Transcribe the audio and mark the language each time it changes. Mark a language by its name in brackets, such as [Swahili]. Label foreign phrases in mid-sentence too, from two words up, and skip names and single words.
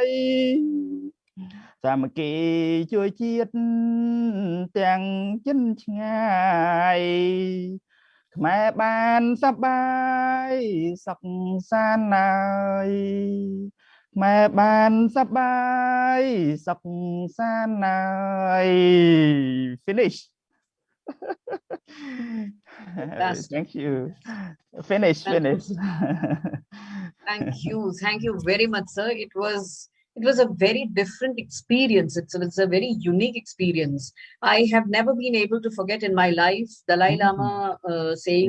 [Khmer] សាមគ្គីជួយជាតិទាំងចិនឆ្ងាយខ្មែរបានសប្បាយសុខសាន្តណាយខ្មែរបានសប្បាយសុខសាន្តណាយ [English] finish thank you finish Thank you very much, sir. It was a very different experience. It's a very unique experience. I have never been able to forget in my life Dalai Lama saying